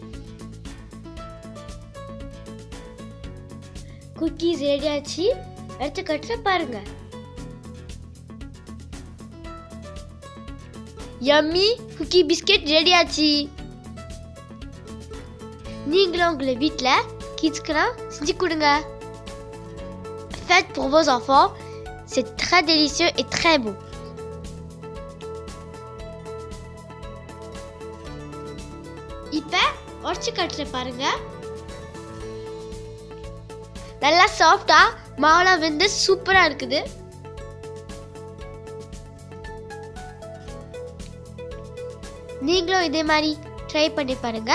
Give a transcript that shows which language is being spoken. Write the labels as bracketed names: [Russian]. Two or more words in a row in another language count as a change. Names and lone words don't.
[English] cookies ready [Tamil] ஆச்சு. அடுத்த கட்டில் பாருங்க. [English] yummy cookie biscuit ready [Tamil] ஆச்சு. நீங்களும் உங்களை வீட்டில் கிட்ஸ்க்கெல்லாம் செஞ்சு கொடுங்க. [French] Faites pour vos enfants, c'est très délicieux et très bon. [Tamil] இப்போ உடச்சி கட்டில் பாருங்க. நல்லா சாஃப்டா மாவுலாம் வெந்து சூப்பரா இருக்குது. நீங்களும் இதே மாதிரி ட்ரை பண்ணி பாருங்க.